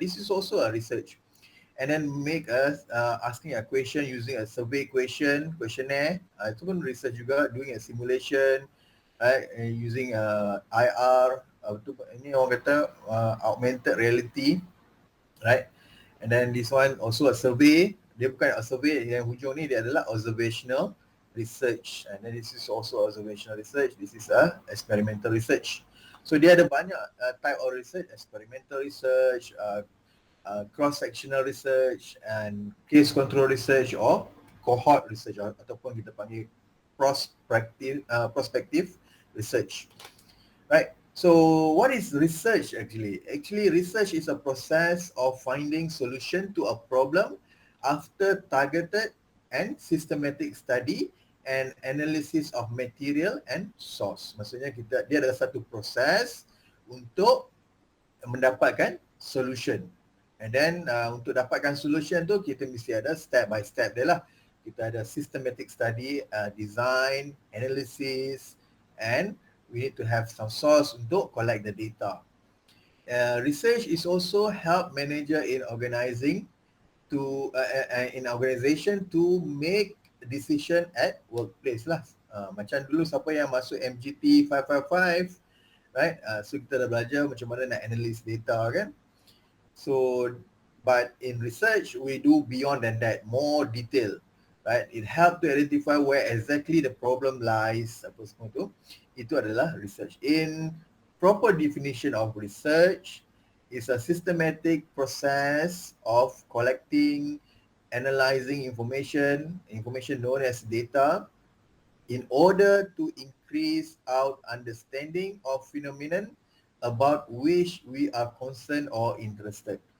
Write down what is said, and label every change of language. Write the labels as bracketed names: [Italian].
[English] This is also a research. And then make us asking a question using a survey questionnaire. [Malay] Itu pun [English] research juga, doing a simulation, right, using IR, [Malay] ini orang kata [English] augmented reality, right. And then this one also a survey. [Malay] Dia bukan a survey, yang hujung ni dia adalah observational research. [English] And then this is also observational research. This is a experimental research. So [Malay] dia ada banyak [English] type of research: experimental research, cross-sectional research, and case control research, or cohort research, [Malay] ataupun kita panggil [English] prospective research, right? So what is research actually? Actually, research is a process of finding solution to a problem after targeted and systematic study and analysis of material and source. [Malay] Maksudnya dia ada satu proses untuk mendapatkan solution. And then untuk dapatkan solution tu kita mesti ada step by step dia lah. Kita ada [English] systematic study, design, analysis, and we need to have some source untuk collect the data. Research is also help manager in organization to make decision at workplace lah. [Malay] Macam dulu siapa yang masuk MGT648, right? [English] So [Malay] kita dah belajar macam mana nak analyse data kan. [English] So but in research we do beyond than that, more detail, right? It help to identify where exactly the problem lies. [Malay] Apa semua tu, itu adalah research. [English] In proper definition of research is a systematic process of collecting, analyzing information known as data, in order to increase our understanding of phenomenon about which we are concerned or interested.